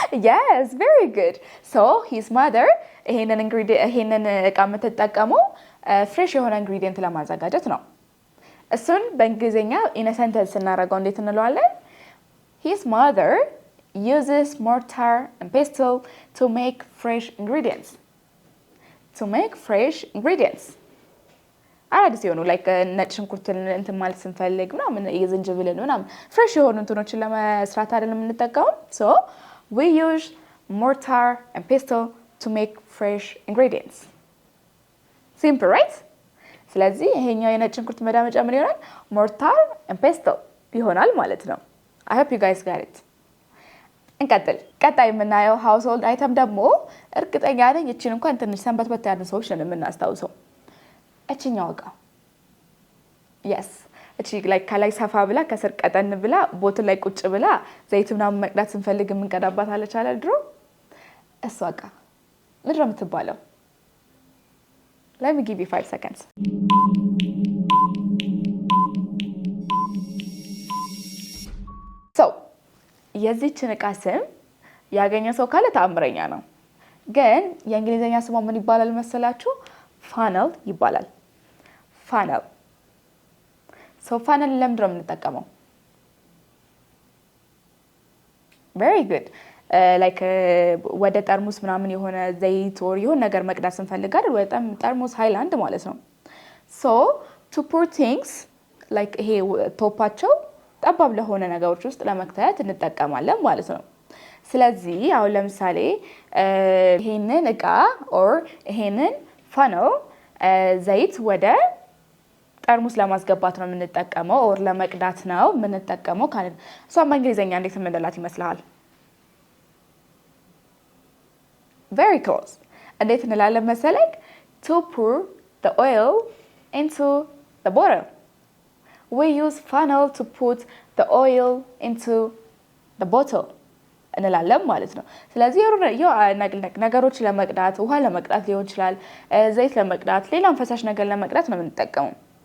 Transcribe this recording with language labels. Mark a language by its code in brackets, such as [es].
[en] Yes, very good. So his mother [am] ይሄንን እቃ የምትጠቀመው ፍሬሽ የሆነ ኢንግሪዲየንት ለማዘጋጀት ነው። እሱን በእንግሊዘኛ [en] in a sentence [am] እናደርገው እንዴት እንለዋለን? [en] His mother uses mortar and pestle to make fresh ingredients. To make fresh ingredients. [am] አዲስ የሆኑ like ነጭ ሽንኩርትን እንትን ማለት ስንፈልግ ምናምን የዝንጅብልን ምናምን ፍሬሽ የሆኑ እንትኖችን ለመስራት አይደለም የምንጠቀመው? [en] So we use mortar and pestle to make fresh ingredients. Simple, right? [am] ስለዚህ ይሄኛው የነጭ ሽንኩርት መዳመጫ ምን ይሆናል? [en] mortar and pestle [am] ይሆናል ማለት ነው። [en] I hope you guys got it. [am] እንቀጥል። ቀጣይ የምናየው household item ደግሞ እርግጠኛ ነኝ እቺን እንኳን ትንሽ ሰንበት ያሉ ሰዎች ነን የምናስታውሰው። እቺኛው እቃ yes እቺ like ከላይ ሰፋ ብላ ከስር ቀጠን ብላ ቦትል ላይ ቁጭ ብላ ዘይት ምናምን መቅዳት ስንፈልግ የምንቀዳባት አለች አይደል ድሮ? እሷ እቃ ምንድን ነው የምትባለው? [en] Let me give you 5 seconds. [am] So የዚህችን እቃ ስም ያገኘ ሰው ካለ ተአምረኛ ነው። ግን የእንግሊዘኛ ስሟ ምን ይባላል መሰላችሁ? funnel ይባላል። funnel. So funnel ለምንድን ነው የምንጠቀመው? [en] Very good. [am] Like ወደ ጠርሙስ ምናምን የሆነ ዘይት or የሆነ ነገር መቅዳት ስንፈልግ አይደል? ወደ ጠርሙስ ሃይላንድ ማለት ነው። [en] So to pour things like [am] ይሄ ቶፓቸው ጠባብ ለሆነ ነገሮች ውስጥ ለመክተት እንጠቀማለን ማለት ነው። ስለዚህ አሁን ለምሳሌ ይሄንን እቃ or ይሄንን funnel ዘይት ወደ ጠርሙስ ለማስገባት ነው የምንጠቀመው or ለመቅዳት ነው የምንጠቀመው ካለ እሷ በእንግሊዘኛ እንዴት የምንላት ይመስልሃል? [en] Very close. [am] እንዴት እንላለን መሰለክ? [en] To pour the oil into the bottle. We use funnel to put the oil into the bottle. [am] እንላለን ማለት ነው። ስለዚህ ነገሮች ለመቅዳት ውሃ ለመቅዳት ሊሆን ይችላል፣ ዘይት ለመቅዳት ሌላም ፈሳሽ ነገር ለመቅዳት ነው የምንጠቀመው።